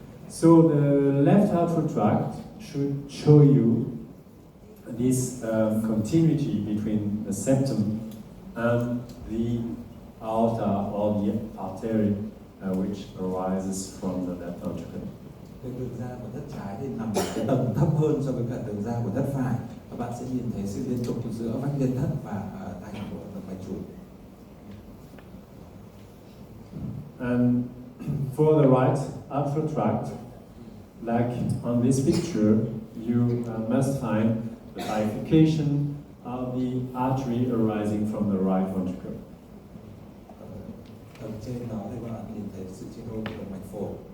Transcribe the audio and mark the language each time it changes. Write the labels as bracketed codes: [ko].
[en] So the left outflow tract should show you this continuity between the septum and the aorta or the artery which arises from the left ventricle. [vi] Cái đường ra của thất trái thì nằm ở cái tầng thấp hơn so với cả đường ra của thất phải. Các bạn sẽ nhìn thấy sự liên tục giữa vách liên thất và thành của động mạch chủ. [en] And for the right outflow tract, like on this picture, you must find the bifurcation of the artery arising from the right ventricle. [vi] Ở trên đó thì các bạn nhìn thấy sự chia đôi của động mạch phổi.